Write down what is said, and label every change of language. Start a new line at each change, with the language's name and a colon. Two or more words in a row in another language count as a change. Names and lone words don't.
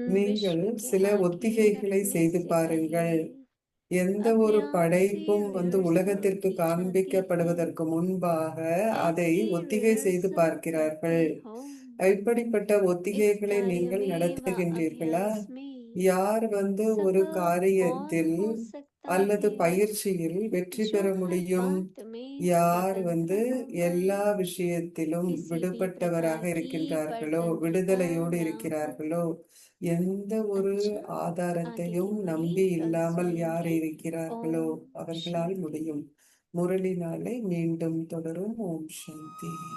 Tamil: நீங்கள்
Hindi: विश्व के
Tamil: சில
Hindi: आगे
Tamil: ஒத்திகைகளை
Hindi: रखने
Tamil: செய்து
Hindi: से
Tamil: பாருங்கள்.
Hindi: पहले
Tamil: எந்த
Hindi: अपने
Tamil: ஒரு
Hindi: आप से
Tamil: படைப்பும்
Hindi: रिहर्सल
Tamil: உலகத்திற்கு
Hindi: की जाती है।
Tamil: காண்பிக்கப்படுவதற்கு முன்பாக அதை
Hindi: ऐसी
Tamil: ஒத்திகை செய்து
Hindi: रिहर्सल
Tamil: பார்க்கிறார்கள்.
Hindi: करते हो।
Tamil: இப்படிப்பட்ட
Hindi: इस
Tamil: ஒத்திகைகளை
Hindi: कार्य
Tamil: நீங்கள்
Hindi: में व
Tamil: நடத்துகின்றீர்களா?
Hindi: अभ्यास में
Tamil: யார் ஒரு
Hindi: सफल
Tamil: காரியத்தில்
Hindi: कौन हो सकता
Tamil: அல்லது
Hindi: है?
Tamil: பயிற்சியில் வெற்றி
Hindi: जो
Tamil: பெற
Hindi: हर
Tamil: முடியும்?
Hindi: बात में
Tamil: யார்
Hindi: स्वतंत्र होकर
Tamil: எல்லா விஷயத்திலும்
Hindi: किसी भी
Tamil: விடுபட்டவராக
Hindi: प्रकार की
Tamil: இருக்கின்றார்களோ,
Hindi: परतंत्रता
Tamil: விடுதலையோடு
Hindi: न हो।
Tamil: இருக்கிறார்களோ? எந்த ஒரு
Hindi: अच्छा, आगे
Tamil: ஆதாரத்தையும்
Hindi: की मुरली
Tamil: நம்பி
Hindi: कल
Tamil: இல்லாமல் யார்
Hindi: सुनेंगे।
Tamil: இருக்கிறார்களோ
Hindi: ओम
Tamil: அவர்களால்
Hindi: शांति।
Tamil: முடியும். முரளி நாளை மீண்டும் தொடரும். ஓம் சாந்தி.